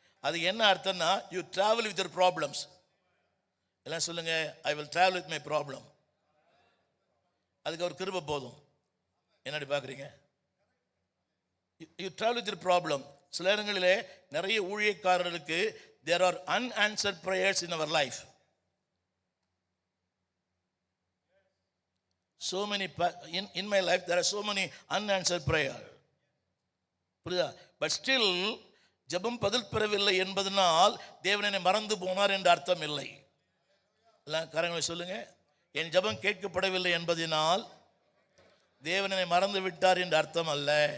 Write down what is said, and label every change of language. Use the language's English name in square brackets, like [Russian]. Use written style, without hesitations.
[Tamil] அது என்ன அர்த்தம்னா, [English] You travel with your problems. [Tamil] எல்லாம் சொல்லுங்க, [English] I will travel with my problem. [Tamil] அதுக்கு அவர் கிருபை போதும். என்னடி பார்க்குறீங்க? [English] You travel with your problem. [Tamil] சில நேரங்களிலே நிறைய ஊழியக்காரர்களுக்கு [English] There are unanswered prayers in our life. So many in my life there are so many unanswered prayer. [Tamil] புரியுதா? [English] but still [Tamil] ஜெபம் பதில் பெறவில்லை என்பதனால் தேவனை மறந்து போனார் என்ற அர்த்தம் இல்லை. எல்லாம் கரங்களை சொல்லுங்க, என் ஜெபம் கேட்கப்படவில்லை என்பதனால் தேவனை மறந்து விட்டார் என்ற அர்த்தம் அல்ல.